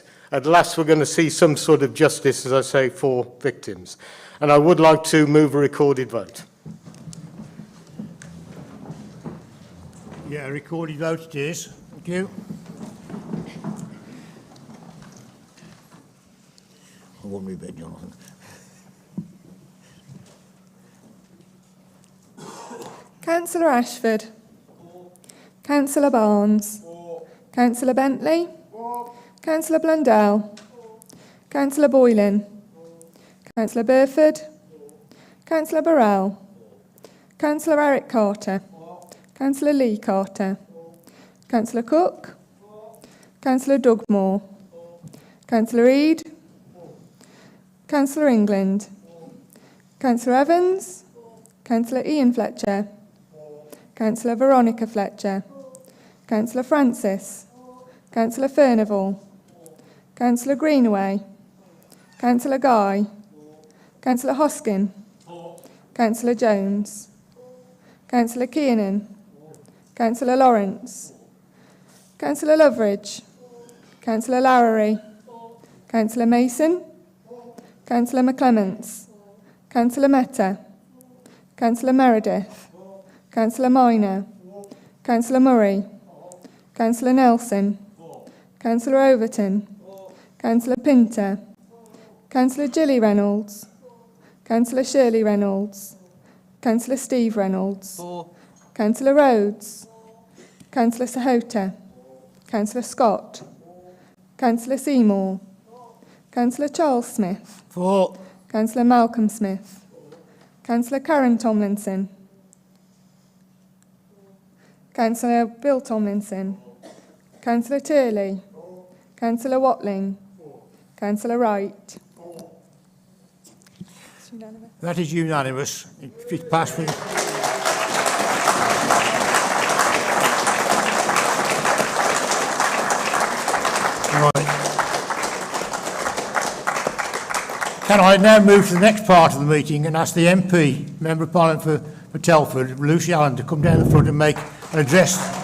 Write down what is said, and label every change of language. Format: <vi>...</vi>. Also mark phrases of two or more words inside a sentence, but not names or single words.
<en>At last we're going to see some sort of justice, as I say, for victims. And I would like to move a recorded vote. Yeah, a recorded vote it is. Thank you. I won't read it, Jonathan. Councillor Ashford. Councillor Barnes. Councillor Bentley. Councillor Blundell. Councillor Boylan. Councillor Burford. Councillor Burrell. Councillor Eric Carter. Councillor Lee Carter. Councillor Cook. Councillor Doug Moore. Councillor Reid. Councillor England. Councillor Evans. Councillor Ian Fletcher. Councillor Veronica Fletcher. Councillor Francis. Councillor Furnival. Councillor Greenaway. Councillor Guy. Councillor Hoskin. Councillor Jones. Councillor Kiernan. Councillor Lawrence. Councillor Loveridge. Councillor Lowery. Councillor Mason. Councillor McClements. Councillor Mehta. Councillor Meredith. Councillor Minor. Councillor Murray. Councillor Nelson. Councillor Overton. Councillor Pinter. Councillor Gilly Reynolds. Councillor Shirley Reynolds. Councillor Steve Reynolds. Councillor Rhodes. Councillor Sahota. Councillor Scott. Councillor Seymour. Councillor Charles Smith. For. Councillor Malcolm Smith. Councillor Karen Tomlinson. Councillor Bill Tomlinson. Councillor Turley. Councillor Watling. Councillor Wright. It's unanimous. That is unanimous. It's passed with... Right. Can I now move to the next part of the meeting and ask the MP, Member of Parliament for Telford, Lucy Allen, to come down the front and make an address.</en>